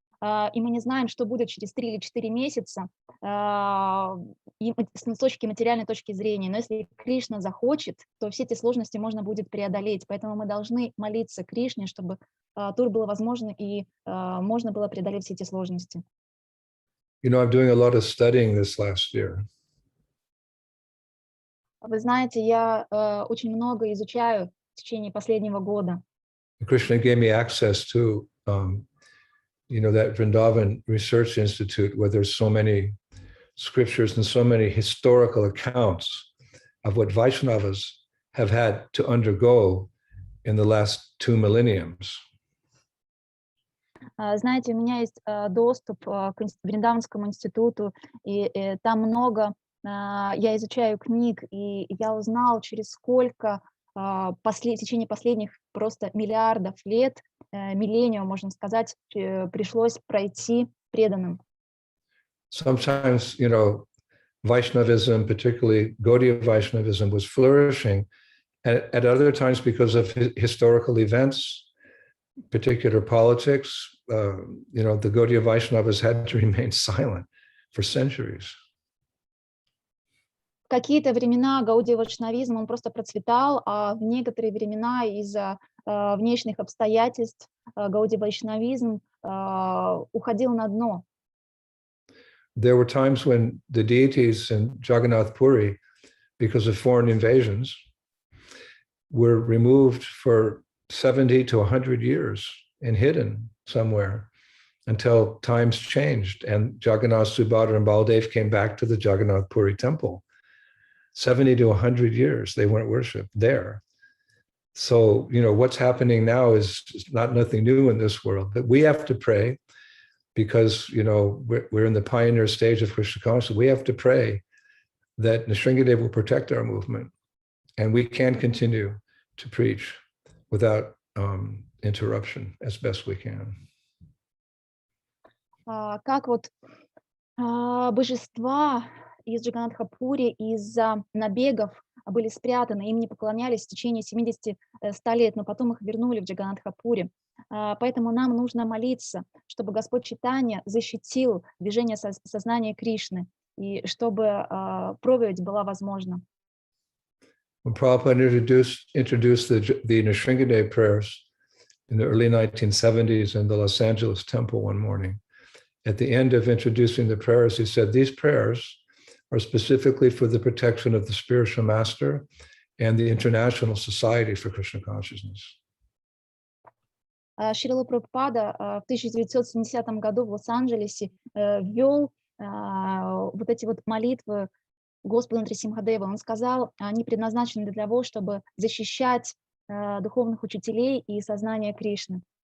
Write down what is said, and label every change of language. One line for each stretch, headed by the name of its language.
Russian: И мы не знаем, что будет через 3 или 4 месяца и с материальной точки зрения. Но если Кришна захочет, то все эти сложности можно будет преодолеть. Поэтому мы должны молиться Кришне, чтобы тур было возможно и можно было преодолеть все эти сложности.
English: You know, I'm doing a lot of studying this last year.
Russian: Вы знаете, я очень много изучаю в течение последнего года.
English: Krishna gave me access to, you know, that Vrindavan Research Institute, where there's so many scriptures and so many historical accounts of what Vaishnavas have had to undergo in the last 2 millenniums.
Russian: Знаете, у меня есть доступ к Вриндаванскому институту, и там много. Я изучаю книг, и я узнал, через сколько в течение последних просто миллиардов лет, миллениум, можно сказать, пришлось пройти преданным.
English: Sometimes, you know, Vaishnavism, particularly Gaudiya Vaishnavism, was flourishing. At other times, because of historical events, particular politics, you know, the Gaudiya Vaishnavas had to remain silent for centuries.
Russian: В какие-то времена гаудия вайшнавизм, он просто процветал, а в некоторые времена из-за внешних обстоятельств гаудия вайшнавизм уходил на дно.
English: There were times when the deities in Jagannath Puri, because of foreign invasions, were removed for 70 to 100 years and hidden somewhere until times changed and Jagannath, Subhadra, and Baldev came back to the Jagannath Puri temple. 70 to 100 years they weren't worshipped there. So, you know, what's happening now is nothing new in this world, but we have to pray because, you know, we're in the pioneer stage of Krishna consciousness. We have to pray that Nrsingadev will protect our movement and we can continue to preach without interruption as best we can.
Russian: Как вот божества из Джаганнатха-Пури из-за набегов были спрятаны, им не поклонялись в течение 70-100 лет, но потом их вернули в Джаганнатха-Пури. Поэтому нам нужно молиться, чтобы Господь Чайтанья защитил движение сознания Кришны и чтобы проповедь была возможна. When Prabhupada introduced the Nrsingadev prayers in the early 1970s in the Los Angeles temple one morning, at the end of introducing the prayers, he said, these prayers are specifically for the protection of the spiritual master and the International Society for Krishna Consciousness. Шрила Прабхупада в 1970 году в Лос-Анджелесе ввел вот эти вот молитвы Господа Нрисимхадева. Он сказал, они предназначены для того, чтобы защищать духовных учителей и сознания Кришны.